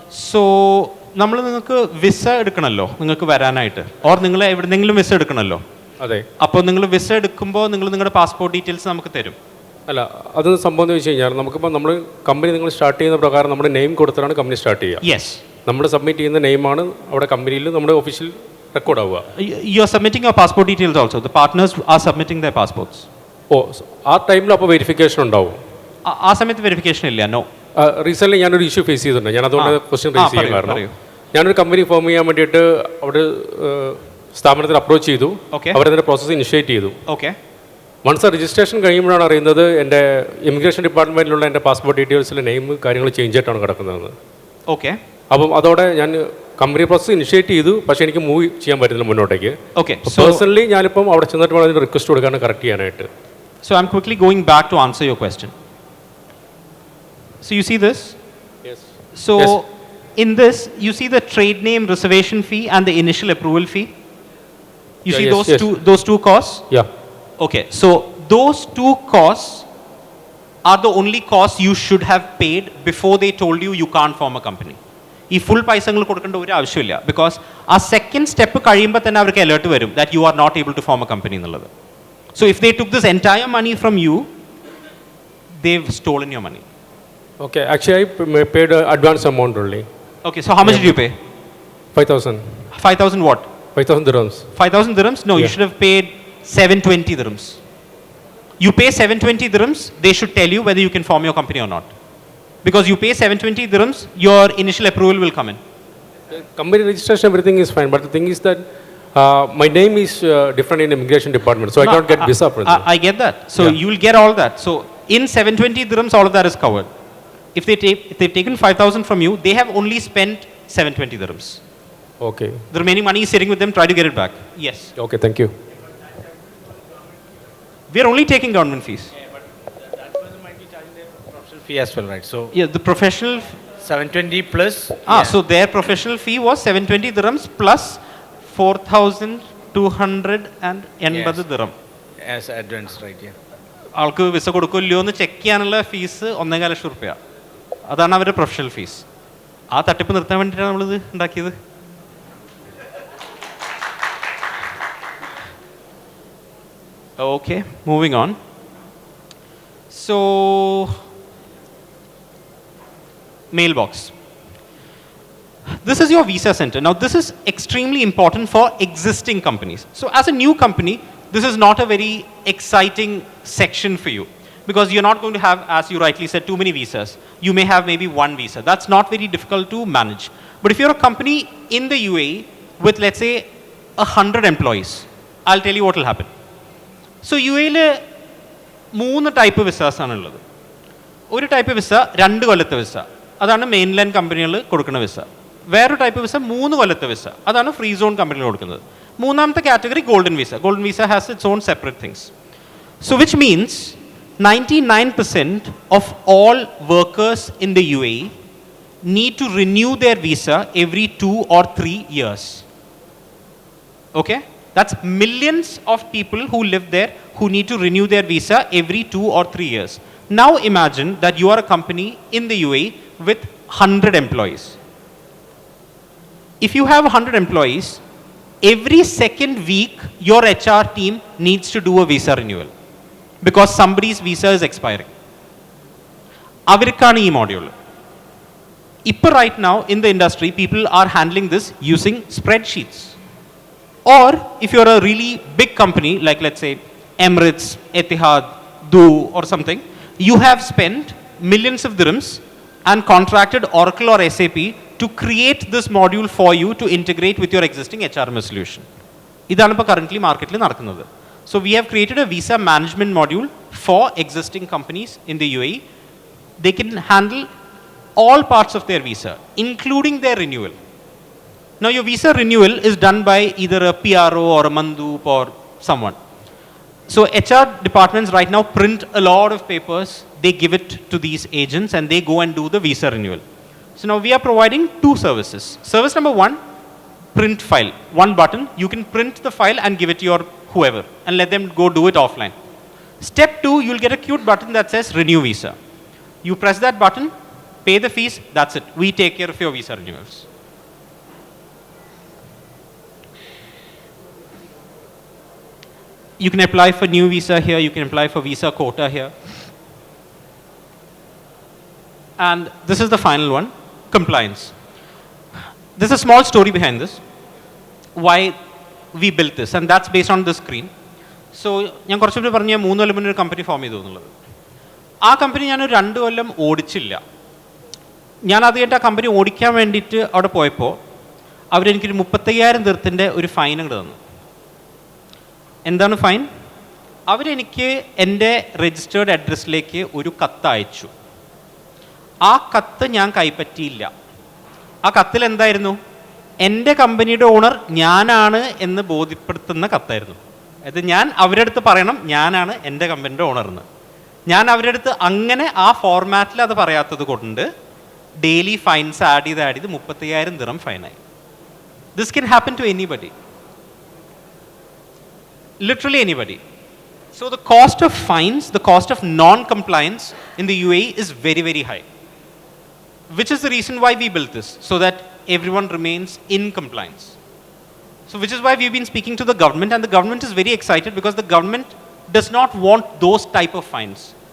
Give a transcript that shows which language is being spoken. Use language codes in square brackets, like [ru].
[ml] So നമ്മൾ നിങ്ങൾക്ക് visa എടുക്കണമല്ലോ നിങ്ങൾക്ക് വരാനായിട്ട്, ഓർ നിങ്ങൾ എവിടെന്നെങ്കിലും വിസ എടുക്കണമല്ലോ. അതെ. അപ്പോൾ നിങ്ങൾ വിസ എടുക്കുമ്പോൾ നിങ്ങൾ നിങ്ങളുടെ പാസ്പോർട്ട് ഡീറ്റെയിൽസ് നമുക്ക് തരും. അല്ല, അത് സംഭവം എന്ന് വെച്ച് കഴിഞ്ഞാൽ നമുക്കിപ്പോൾ നമ്മൾ കമ്പനി നിങ്ങൾ സ്റ്റാർട്ട് ചെയ്യുന്ന പ്രകാരം നമ്മുടെ നെയിം കൊടുത്തിട്ടാണ് കമ്പനി സ്റ്റാർട്ട് ചെയ്യുക. യെസ്. നമ്മൾ സബ്മിറ്റ് ചെയ്യുന്ന നെയിമാണ് അവിടെ കമ്പനിയിൽ നമ്മുടെ ഒഫീഷ്യൽ റെക്കോർഡ് ആവുക. [en] You are submitting your passport details also. The partners are submitting their passports. [ml] ഓ, ആ ടൈമിൽ അപ്പോൾ വെരിഫിക്കേഷൻ ഉണ്ടാവും? ആ സമയത്ത് വെരിഫിക്കേഷൻ ഇല്ല. നോ. റീസെൻ്റ്ലി ഞാനൊരു ഇഷ്യൂ ഫേസ് ചെയ്തിട്ടുണ്ട്. ഞാൻ അതുകൊണ്ട് ക്വസ്റ്റ്യൻ റേസ് ചെയ്യാൻ കാരണം ഞാനൊരു കമ്പനി ഫോം ചെയ്യാൻ വേണ്ടിയിട്ട് അവിടെ സ്ഥാപനത്തിൽ അപ്രോച്ച് ചെയ്തു. അവരതിൻ്റെ പ്രോസസ്സ് ഇനിഷ്യേറ്റ് ചെയ്തു. ഓക്കെ. വൺസ് രജിസ്ട്രേഷൻ കഴിയുമ്പോഴാണ് അറിയുന്നത് എൻ്റെ ഇമിഗ്രേഷൻ ഡിപ്പാർട്ട്മെൻറ്റിലുള്ള എൻ്റെ പാസ്പോർട്ട് ഡീറ്റെയിൽസിലെ നെയിം കാര്യങ്ങൾ ചേഞ്ച് ആയിട്ടാണ് കിടക്കുന്നത്. ഓക്കെ. അപ്പം അതോടെ ഞാൻ കമ്പനി പ്രോസസ്സ് ഇനിഷ്യേറ്റ് ചെയ്തു, പക്ഷേ എനിക്ക് മൂവ് ചെയ്യാൻ പറ്റുന്നില്ല മുന്നോട്ടേക്ക്. ഓക്കെ. പേഴ്സണലി ഞാനിപ്പം അവിടെ ചെന്നിട്ട് വേണം അതിന് റിക്വസ്റ്റ് കൊടുക്കാനും കറക്റ്റ് ചെയ്യാനായിട്ട്. [en] So I'm quickly going back to answer your question. So you see this? Yes. So in this, you see the trade name reservation fee and the initial approval fee. You see those two costs? Yeah. Okay. So those two costs are the only costs you should have paid before they told you you can't form a company. [ml] ഈ full പൈസ നിങ്ങൾ കൊടുക്കേണ്ട ഒരു ആവശ്യമില്ല, because ആ second step കഴിയുമ്പോൾ തന്നെ അവർക്ക് അലേർട്ട് വരും [en] that you are not able to form a company [ml] എന്നുള്ളത്. [en] So if they took this entire money from you, they've stolen your money. Okay, actually I paid advance amount only. Okay, so how much did you pay? 5,000. 5,000 what? 5,000 dirhams. 5,000 dirhams? No, you should have paid 720 dirhams. You pay 720 dirhams, they should tell you whether you can form your company or not. Because you pay 720 dirhams, your initial approval will come in. Company registration, everything is fine, but the thing is that my name is different in immigration department, so I can't get visa for that. I get that. So you will get all that. So in 720 dirhams, all of that is covered. If they've taken 5,000 from you, they have only spent 720 dirhams. Okay. The remaining money is sitting with them. Try to get it back. Yes. Okay, thank you. We are only taking government fees. Yeah, but that person might be charging their professional fee as well, right? So Yeah, the professional. 720 plus. So their professional fee was 720 dirhams plus 4,280 dirham. As advance, right? Yeah. [ml] ആൾക്ക് visa കൊടുക്കില്ലയോ എന്ന് check ചെയ്യാനുള്ള fees 1.5 ലക്ഷം റുപ്യ. അതാണ് അവരുടെ professional fees. ആ തട്ടിപ്പ് നിർത്താൻ വേണ്ടിയിട്ടാണ് നമ്മളിത് ഉണ്ടാക്കിയത്. [en] Okay, moving on. So, mailbox. This is your visa center. Now, this is extremely important for existing companies. So, as a new company, this is not a very exciting section for you because you're not going to have, as you rightly said, too many visas. You may have maybe one visa. That's not very difficult to manage. But if you're a company in the UAE with, let's say, 100 employees, I'll tell you what will happen. So, UAE, 3 type of visas [ml] ആണുള്ളത്. ഒരു type visa 2 കൊല്ലത്തെ visa, അതാണ് mainland കമ്പനികൾ കൊടുക്കുന്ന visa. വേറൊരു type visa 3 കൊല്ലത്തെ visa, അതാണ് free zone കമ്പനികൾ കൊടുക്കുന്നത്. മൂന്നാമത്തെ category [en] Golden visa. Golden visa has its own separate things. So which means 99% of all workers in the UAE need to renew their visa every 2 or 3 years. Okay? That's millions of people who live there who need to renew their visa every 2 or 3 years. Now imagine that you are a company in the UAE with 100 employees. If you have 100 employees, every second week your HR team needs to do a visa renewal because somebody's visa is expiring. [ml] Avirkana ee [en] module. [ml] Ippa [en] right now in the industry, people are handling this using spreadsheets. Or if you're a really big company, like let's say Emirates, Etihad, Do or something, you have spent millions of dirhams and contracted Oracle or SAP to create this module for you to integrate with your existing HRMS solution. ഇതാണ് ഇപ്പോൾ currently marketൽ നടക്കുന്നത്. So we have created a visa management module for existing companies in the UAE. They can handle all parts of their visa, including their renewal. Now your visa renewal is done by either a PRO or a Mandoop or someone. So HR departments right now print a lot of papers, they give it to these agents and they go and do the visa renewal. So now we are providing 2 services. Service number 1, print file. 1 button, you can print the file and give it to your whoever and let them go do it offline. Step 2, you'll get a cute button that says renew visa. You press that button, pay the fees, that's it. We take care of your visa renewals. You can apply for new visa here, you can apply for visa quota here. And this is the final one, compliance. There's a small story behind this, why we built this, and that's based on this screen. [ml] So, ഞാൻ കുറച്ചുകൂടി പറഞ്ഞ 3 കൊല്ലം മുന്നേ ഒരു company form ചെയ്തു എന്നുള്ളത്. ആ company ഞാനൊരു 2 കൊല്ലം ഓടിച്ചില്ല. ഞാൻ ആദ്യമായിട്ട് ആ കമ്പനി ഓടിക്കാൻ വേണ്ടിയിട്ട് അവിടെ പോയപ്പോൾ അവരെനിക്കൊരു 35,000 ദിർഹത്തിൻ്റെ ഒരു ഫൈൻ അങ്ങോട്ട് തന്നു. എന്താണ് ഫൈൻ? അവരെനിക്ക് എൻ്റെ രജിസ്റ്റേർഡ് അഡ്രസ്സിലേക്ക് ഒരു കത്ത് അയച്ചു. ആ കത്ത് ഞാൻ കൈപ്പറ്റിയില്ല. ആ കത്തിൽ എന്തായിരുന്നു? എൻ്റെ കമ്പനിയുടെ ഓണർ ഞാനാണ് എന്ന് ബോധ്യപ്പെടുത്തുന്ന കത്തായിരുന്നു. അത് ഞാൻ അവരുടെ അടുത്ത് പറയണം ഞാനാണ് എൻ്റെ കമ്പനിയുടെ ഓണർ എന്ന്. ഞാൻ അവരുടെ അടുത്ത് അങ്ങനെ ആ ഫോർമാറ്റിൽ അത് പറയാത്തത് കൊണ്ട് ഡെയിലി ഫൈൻസ് ആഡ് ചെയ്ത് 35,000 ദിർഹം ഫൈനായി. [en] This can happen to anybody. Literally anybody. So the cost of fines, the cost of non-compliance in the UAE is very, very high. Which is the reason why we built this, so that everyone remains in compliance. So which is why we've been speaking to the government, and the government is very excited because the government does not want those type of fines.